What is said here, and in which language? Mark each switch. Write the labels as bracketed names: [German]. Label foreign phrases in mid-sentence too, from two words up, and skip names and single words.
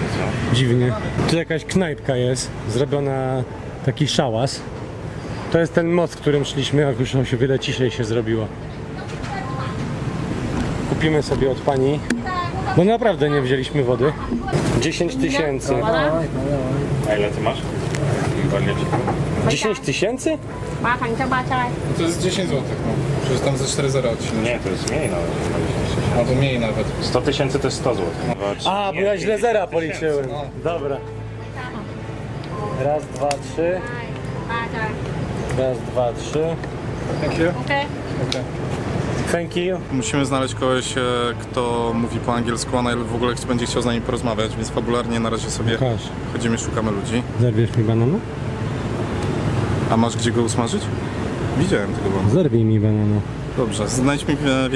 [Polish] Tu jakaś knajpka jest, zrobiona taki szałas. To jest ten most, którym szliśmy, jak już się wiele ciszej się zrobiło. Kupimy sobie od pani, bo naprawdę nie wzięliśmy wody. 10 000. A ile ty masz? 10 000? [Vietnamese] 3 thành cho 3 chai. [Polish] To jest 10 zł, no. Przecież tam ze 4 zera odcinek. Nie, to jest mniej nawet. Albo mniej nawet. 100 tysięcy to jest 100 zł. A, bo ja źle zera policzyłem. Dobra. Raz, dwa, trzy. 3 chai. Raz, dwa, trzy. [English] Thank you. Ok. Thank you. [Polish] Musimy znaleźć kogoś, kto mówi po angielsku, a w ogóle będzie chciał z nami porozmawiać, więc fabularnie na razie sobie Kaś, chodzimy, szukamy ludzi. zerwiesz mi banana? A masz gdzie go usmażyć? Widziałem tego banana. Zerwij mi banana. Dobrze, znajdźmy Posadzę